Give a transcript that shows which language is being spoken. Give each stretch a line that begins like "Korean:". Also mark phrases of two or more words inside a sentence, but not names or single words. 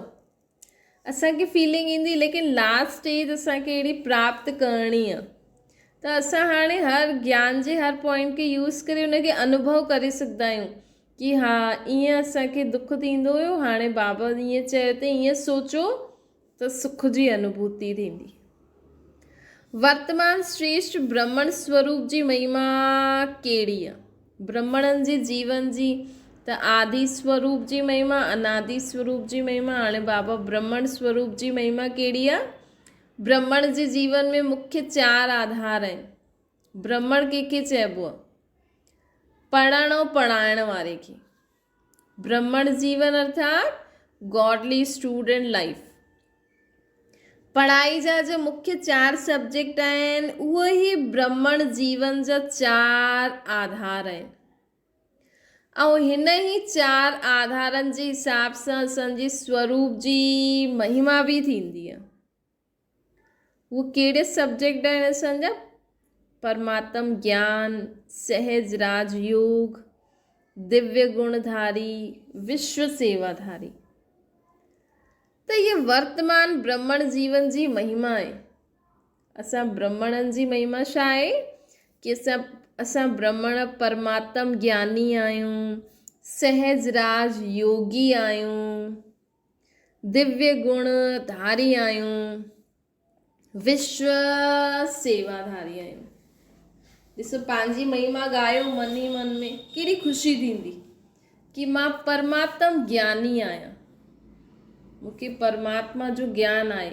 Sindhi: असांखे फीलिंग ईंदी, लेकिन
English: last stage
Sindhi: असांखे अहिड़ी प्राप्त करणी आहे। त असां हाणे हर ज्ञान जे हर पॉइंट खे यूज़ करे उनखे अनुभव करे सघंदा आहियूं कि हा ईअं असांखे दुख थींदो हुयो, हाणे बाबा ईअं चयो त ईअं सोचो त सुख जी अनुभूति थींदी। वर्तमान श्रेष्ठ ब्रह्मण स्वरूप जी महिमा कहिड़ी आहे? ब्रह्मणनि जे जीवन जी त आदि स्वरूप जी महिमा, अनादि स्वरूप जी महिमा। हाणे बाबा ब्रह्मण स्वरूप जी महिमा कहिड़ी आहे? ब्रह्मण जे जीवन में मुख्य 4 आधार आहिनि। ब्रह्मण कंहिंखे चइबो आहे? पढ़ण ऐं पढ़ाइण वारे खे। ब्रह्मण जीवन अर्थात
English: Godly student life.
Sindhi: पढ़ाई जा जो मुख्य 4 सब्जेक्ट आहिनि उहे ई ब्रह्मण जीवन जा 4 आधार आहिनि ऐं हिन ई 4 आधारनि जे हिसाब सां असांजे स्वरूप जी महिमा बि थींदी आहे। उहे कहिड़े सब्जेक्ट आहिनि असांजा? परमात्म ज्ञान, सहज राजयोग, दिव्य गुणधारी, विश्व सेवाधारी। त ये वर्तमान ब्रह्मण जीवन जी महिमा आहे। असां ब्रह्मणनि जी महिमा छा आहे कि असां ब्रह्मण परमात्म ज्ञानी आहियूं, सहज राज योगी आहियूं, दिव्य गुणधारी आहियूं, विश्व सेवाधारी आहियूं। ॾिसो पंहिंजी महिमा ॻायो मन ई मन में, केॾी ख़ुशी थींदी कि मां परमात्म ज्ञानी आहियां, मूंखे परमात्मा जो ज्ञान आहे।